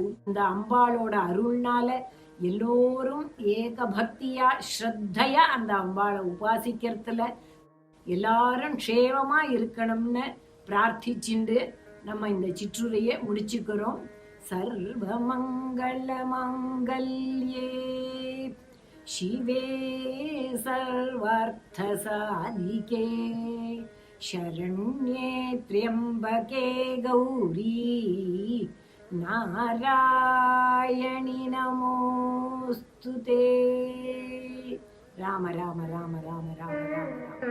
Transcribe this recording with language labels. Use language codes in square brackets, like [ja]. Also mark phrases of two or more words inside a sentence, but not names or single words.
[ta] இந்த அம்பாளோட அருள்னால எல்லோரும் ஏக பக்தியா ஸ்ரத்தையா அந்த அம்பாளை உபாசிக்கிறதுல எல்லாரும் க்ஷேமமா இருக்கணும்னு பிரார்த்திச்சுண்டு நம்ம இந்த சிற்றுரையை முடிச்சுக்கிறோம். [sa] सर्वमङ्गल माङ्गल्ये शिवे सर्वार्थसाधिके शरण्ये त्र्यम्बके गौरी नारायणि नमोऽस्तुते. राम राम राम राम राम राम।